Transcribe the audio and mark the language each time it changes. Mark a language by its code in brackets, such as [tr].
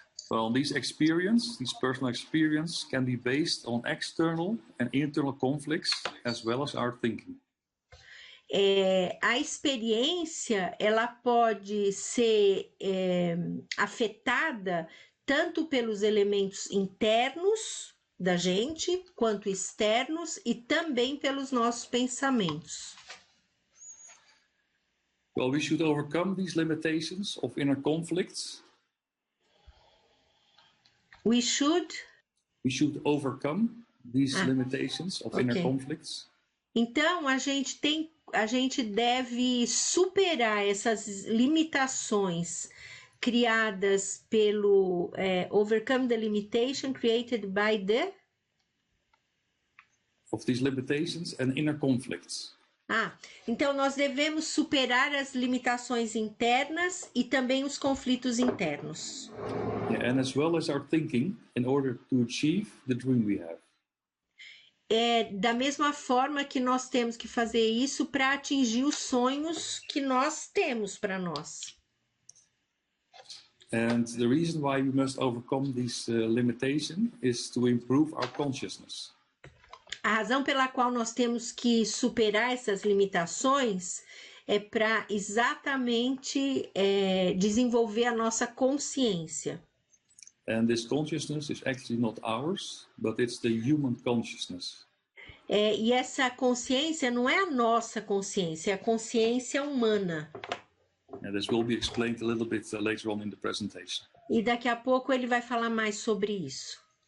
[en] Well, this personal experience can be based on external and internal conflicts as well as our thinking. [pt] a experiência ela pode ser afetada tanto pelos elementos internos da gente, quanto externos, e também pelos nossos pensamentos. [en] Well, we should overcome these limitations of inner conflicts. We should overcome these limitations of inner conflicts. [pt] Então, a gente deve superar essas limitações criadas pelo [en] overcome the limitation created by the of these limitations and inner conflicts. [pt] Então nós devemos superar as limitações internas e também os conflitos internos. [en] Yeah, and as well as our thinking in order to achieve the dream we have. [pt] Da mesma forma que nós temos que fazer isso para atingir os sonhos que nós temos para nós. [en] And the reason why we must overcome this limitation is to improve our consciousness. [pt] A razão pela qual nós temos que superar essas limitações é para exatamente desenvolver a nossa consciência. [en] And this consciousness is actually not ours, but it's the human consciousness. [pt] E essa consciência não é a nossa consciência, é a consciência humana. [en] And this will be explained a little bit later on in the presentation. [pt] E daqui a pouco ele vai falar mais sobre isso.